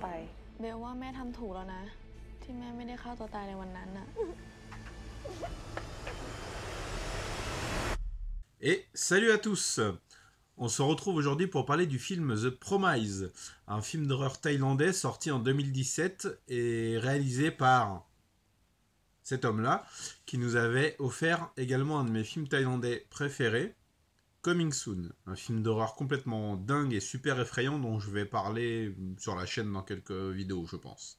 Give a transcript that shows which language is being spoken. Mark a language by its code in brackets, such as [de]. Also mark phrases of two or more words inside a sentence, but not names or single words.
[th] เบลว่าแม่ทำถูกแล้วนะที่แม่ไม่ได้ฆ่าตัวตายในวันนั้นน่ะ [fr] Et salut à tous. On se retrouve aujourd'hui pour parler du film The Promise, un film d'horreur thaïlandais sorti en 2017 et réalisé par cet homme-là, qui nous avait offert également un de mes films thaïlandais préférés, Coming Soon, un film d'horreur complètement dingue et super effrayant dont je vais parler sur la chaîne dans quelques vidéos, je pense.